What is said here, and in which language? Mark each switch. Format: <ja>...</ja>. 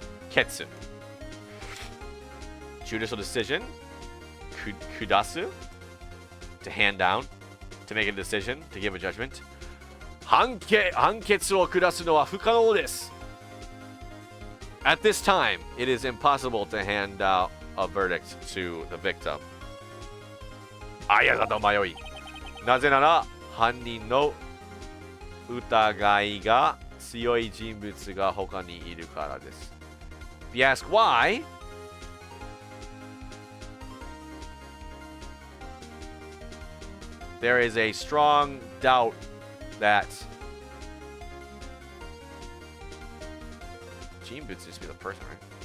<en>決 Judicial decision 下す to hand down to make a decision to give a judgment</en> <ja>判決を下すのは不可能です。</ja> <en>At this time, it is impossible to hand out a verdict to the victim.</en> <ja>あやだと迷い。なぜなら、犯人の疑いが強い人物が他にいるからです。</ja> <en>If you ask why, there is a strong doubt that 人物 used to be the person, right?</en>